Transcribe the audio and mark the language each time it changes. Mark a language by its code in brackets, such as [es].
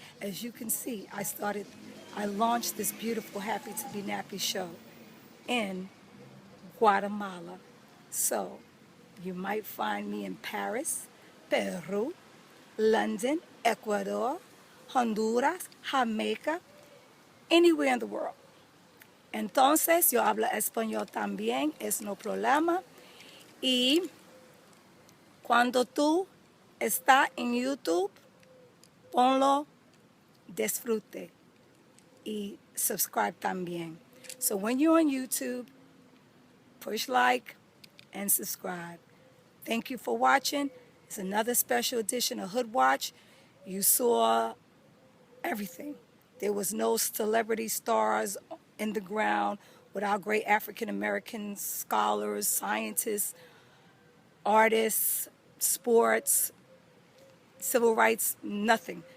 [en] As you can see, I launched this beautiful Happy to Be Nappy show in Guatemala. So you might find me in Paris, Peru, London, Ecuador, Honduras, Jamaica, anywhere in the world. [es] Entonces, yo hablo español también, es no problema. Y cuando tú estás en YouTube, ponlo, disfrute y subscribe también. [en] So when you're on YouTube, push like and subscribe. Thank you for watching. It's another special edition of Hood Watch. You saw everything. There was no celebrity stars in the ground with our great African American scholars, scientists, artists, sports, civil rights, nothing.